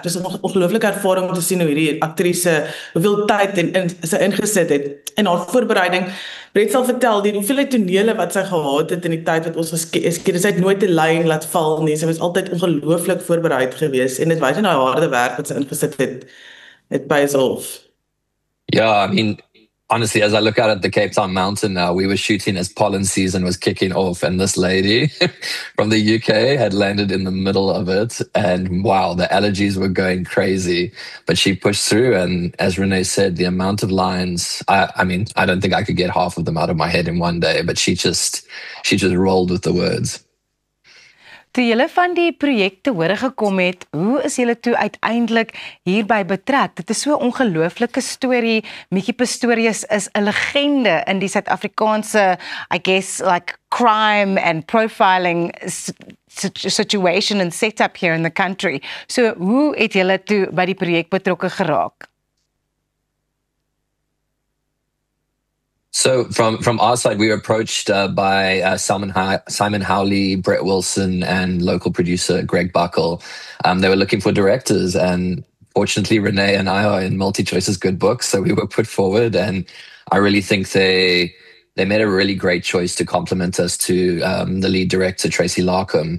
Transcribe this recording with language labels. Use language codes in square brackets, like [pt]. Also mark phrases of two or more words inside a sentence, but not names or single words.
[af] Dit is 'n ongelooflike ervaring om te sien hoe hierdie aktrise hoeveel tyd sy ingesit het in haar voorbereiding. Brett sal vertel die hoeveelheid tonele wat sy gehad het in die tyd wat ons geskei het. Sy het nooit 'n lyn laat val nie. Sy was altyd ongelooflik voorbereid geweest en dit wys in haar harde werk wat sy ingesit het [en] pays off. Yeah, I mean, honestly, as I look out at the Cape Town mountain now, we were shooting as pollen season was kicking off, and this lady from the UK had landed in the middle of it, and wow, the allergies were going crazy, but she pushed through, and as Renée said, the amount of lines, I mean, I don't think I could get half of them out of my head in one day, but she just rolled with the words. [af] Toe julle van die projek te hore gekom het, hoe is julle toe uiteindelik hierby betrek? Dit is so 'n ongelooflike storie. Mickey Pistorius is 'n legende in die Suid-Afrikaanse, [en] I guess, like crime and profiling situation and setup here in the country. [af] So, hoe het julle toe by die projek betrokke geraak? [en] So from our side, we were approached by Simon Howley, Brett Wilson, and local producer Greg Buckle. They were looking for directors, and fortunately, Renée and I are in MultiChoice's good books, so we were put forward, and I really think they made a really great choice to complement us to the lead director, Tracy Larkham.